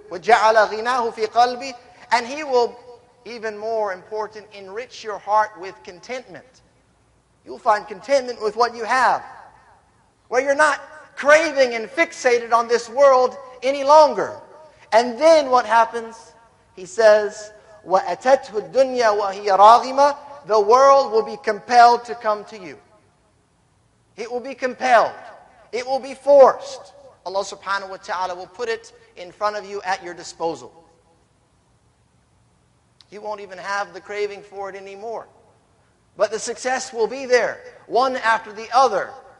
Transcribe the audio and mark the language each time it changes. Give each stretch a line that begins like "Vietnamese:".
Arabic: وَجَعَلَ غِنَاهُ فِي قَلْبِهِ.
English: And He will, even more important, enrich your heart with contentment. You'll find contentment with what you have, where you're not craving and fixated on this world any longer. And then what happens? He says,
Arabic: وَأَتَتْهُ الدُّنْيَا وَهِيَ رَاغِمَةٌ.
English: The world will be compelled to come to you. It will be compelled. It will be forced. Allah subhanahu wa ta'ala will put it in front of you at your disposal. You won't even have the craving for it anymore. But the success will be there, one after the other.